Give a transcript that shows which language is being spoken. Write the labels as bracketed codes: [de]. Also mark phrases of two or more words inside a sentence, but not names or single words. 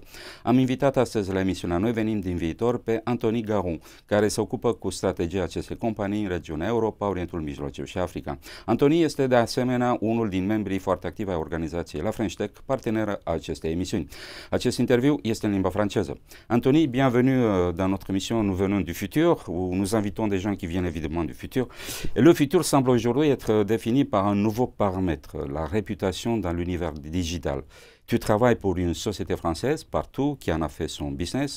[ro] Am invitat astăzi la emisiunea Noi venim din viitor pe Anthony Garon, care se ocupă cu strategia acestei companii în regiunea Europa, Orientul Mijlociu și Africa. Anthony este de asemenea unul din membrii foarte activi ai organizației La French Tech, parteneră a acestei emisiuni. Acest interviu este în limba franceză. [fr] Anthony, bienvenue dans notre émission Nous venons du futur, où nous invitons des gens qui viennent évidemment du futur. Et le futur semble aujourd'hui être défini par un nouveau paramètre, la réputation dans l'univers digital. Tu travailles pour une société française, Partout, qui en a fait son business.